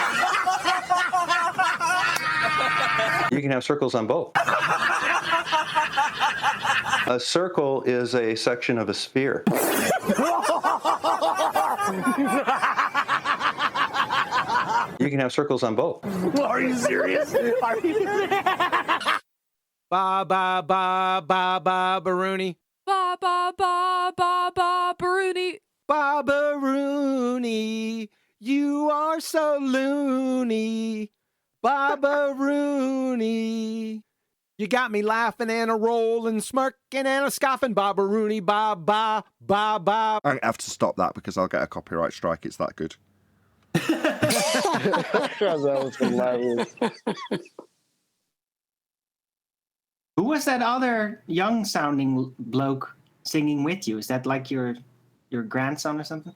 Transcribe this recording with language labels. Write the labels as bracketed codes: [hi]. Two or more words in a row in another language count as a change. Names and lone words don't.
[en] You can have circles on both. A circle is a section of a sphere. You can have circles on both. Are you serious? Are you serious? Ba ba ba ba ba Baruni. Ba ba ba ba ba Baruni. Ba Baruni. You are so loony. Ba Rooney. You got me laughing and a rolling, smirking and a scoffing. Ba Rooney, ba ba ba ba. I'm going to have to stop that because I'll get a copyright strike. It's that good. That was hilarious. Who was that other young-sounding bloke singing with you? Is that like your grandson or something?